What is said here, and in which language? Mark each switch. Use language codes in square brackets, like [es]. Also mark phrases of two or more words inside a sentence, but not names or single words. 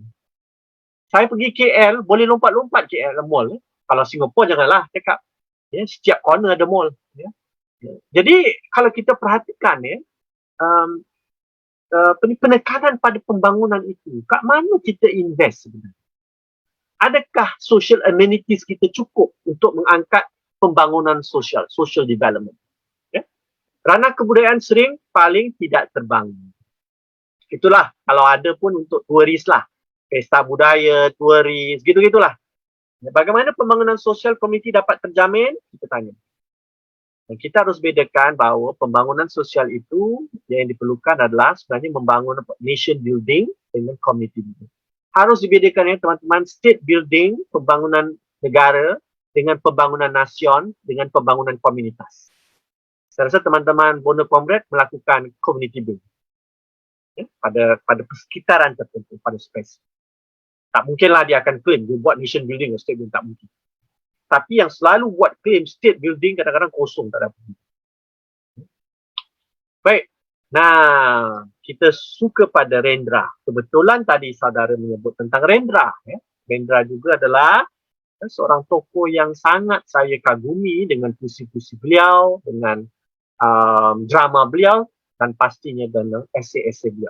[ms] Saya pergi KL, boleh lompat-lompat KL mall. Kalau Singapura janganlah cakap. Ya, setiap corner ada mall. Ya. Jadi kalau kita perhatikan um, penekanan pada pembangunan itu, kat mana kita invest sebenarnya? Adakah [en] social amenities [ms] kita cukup untuk mengangkat pembangunan [en] social development? [ms] Ya? Ranah kebudayaan sering paling tidak terbangun. Itulah kalau ada pun untuk turis lah. Pesta budaya, turis, gitu-gitulah. Bagaimana pembangunan sosial komuniti dapat terjamin? Kita tanya. Dan kita harus bedakan bahawa pembangunan sosial itu yang diperlukan adalah sebenarnya membangun [en] nation building [ms] dengan [en] community building. [ms] Harus dibedakan ya teman-teman, [en] state building, [ms] pembangunan negara dengan pembangunan nasion, dengan pembangunan komunitas. Saya rasa teman-teman Bonda Comrade melakukan [en] community building. [ms] Ya, pada persekitaran tertentu, pada spesifik. Tak mungkinlah dia akan claim dia buat [en] nation building [ms] atau [en] state building, [ms] tak mungkin. Tapi yang selalu buat [en] claim state building [ms] kadang-kadang kosong, tak ada apa. Baik. Nah, kita suka pada Rendra. Kebetulan tadi saudara menyebut tentang Rendra. Ya. Rendra juga adalah seorang tokoh yang sangat saya kagumi dengan puisi-puisi beliau, dengan drama beliau dan pastinya dengan esei-esei beliau.